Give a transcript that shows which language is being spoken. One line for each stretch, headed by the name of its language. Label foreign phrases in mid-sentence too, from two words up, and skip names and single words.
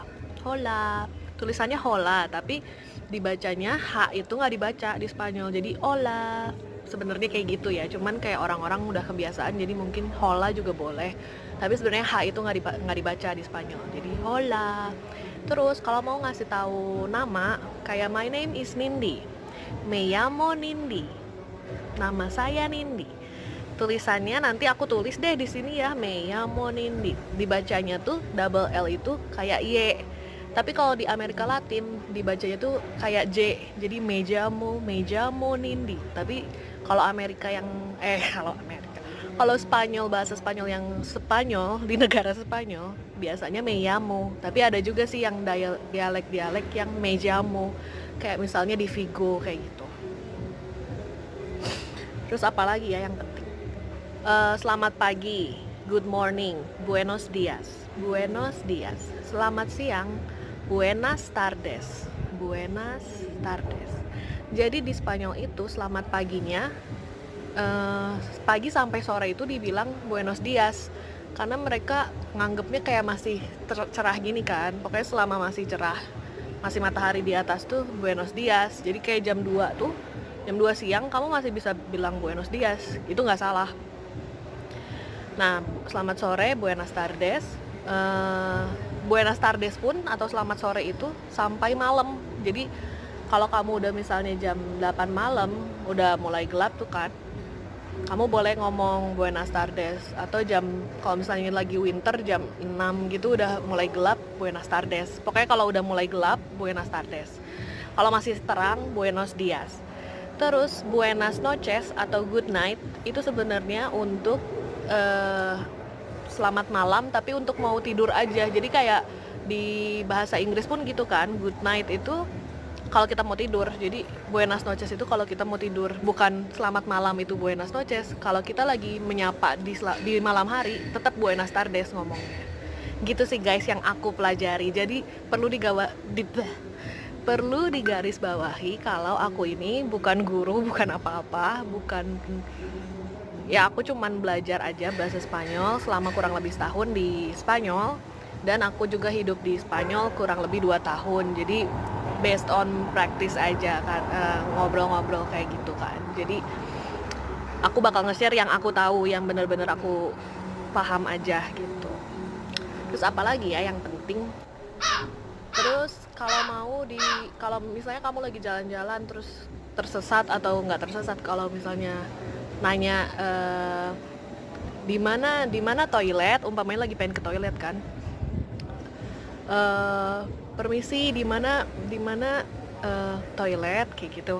Indonesian: Hola, tulisannya hola, tapi dibacanya H itu nggak dibaca di Spanyol, jadi hola. Sebenarnya kayak gitu ya, cuman kayak orang-orang udah kebiasaan, jadi mungkin hola juga boleh. Tapi sebenarnya H itu nggak dibaca di Spanyol, jadi hola. Terus kalau mau ngasih tahu nama, kayak
English: my name is Nindi,
Spanish: me llamo Nindi,
Indonesian: nama saya Nindi. Tulisannya nanti aku tulis deh di sini ya,
Spanish: me llamo Nindi.
Indonesian: Dibacanya tuh double L itu kayak Y. Tapi kalau di Amerika Latin dibacanya tuh kayak J. Jadi
Spanish: me llamo Nindi.
Indonesian: Tapi kalau kalau Spanyol, bahasa Spanyol yang Spanyol di negara Spanyol biasanya
Spanish: me llamo.
Indonesian: Tapi ada juga sih yang dialek-dialek yang
Spanish: me llamo.
Indonesian: Kayak misalnya di Vigo kayak gitu. Terus apa lagi ya yang penting? Selamat pagi,
English: good morning,
Spanish: buenos dias.
Indonesian: Selamat siang,
Spanish: buenas tardes.
Indonesian: Jadi di Spanyol itu selamat paginya, pagi sampai sore itu dibilang
Spanish: buenos dias,
Indonesian: karena mereka nganggepnya kayak masih cerah gini kan. Pokoknya selama masih cerah, masih matahari di atas tuh
Spanish: buenos dias.
Indonesian: Jadi kayak jam 2 siang kamu masih bisa bilang
Spanish: buenos dias,
Indonesian: itu nggak salah. Nah, selamat sore,
Spanish: buenas tardes. Buenas tardes
Indonesian: pun atau selamat sore itu sampai malam. Jadi kalau kamu udah misalnya jam 8 malam, udah mulai gelap tuh kan, kamu boleh ngomong
Spanish: buenas tardes.
Indonesian: Atau kalau misalnya lagi winter jam 6 gitu udah mulai gelap,
Spanish: buenas tardes.
Indonesian: Pokoknya kalau udah mulai gelap,
Spanish: buenas tardes.
Indonesian: Kalau masih terang,
Spanish: buenos dias.
Indonesian: Terus
Spanish: buenas noches
Indonesian: atau
English: good night
Indonesian: itu sebenarnya untuk selamat malam, tapi untuk mau tidur aja. Jadi kayak di bahasa Inggris pun gitu kan,
English: good night
Indonesian: itu kalau kita mau tidur. Jadi
Spanish: buenas noches
Indonesian: itu kalau kita mau tidur, bukan selamat malam itu
Spanish: buenas noches.
Indonesian: Kalau kita lagi menyapa di malam hari, tetap
Spanish: buenas tardes
Indonesian: ngomongnya. Gitu sih guys yang aku pelajari. Jadi perlu digaris bawahi kalau aku ini bukan guru, bukan apa-apa, ya aku cuman belajar aja bahasa Spanyol selama kurang lebih setahun di Spanyol, dan aku juga hidup di Spanyol kurang lebih 2 tahun. Jadi
English: based on practice
Indonesian: aja kan, ngobrol-ngobrol kayak gitu kan. Jadi aku bakal nge-share yang aku tahu, yang benar-benar aku paham aja gitu. Terus apa lagi ya yang penting? Terus kalau misalnya kamu lagi jalan-jalan terus tersesat atau nggak tersesat, kalau misalnya nanya di mana toilet, umpamanya lagi pengen ke toilet kan, permisi di mana toilet kayak gitu.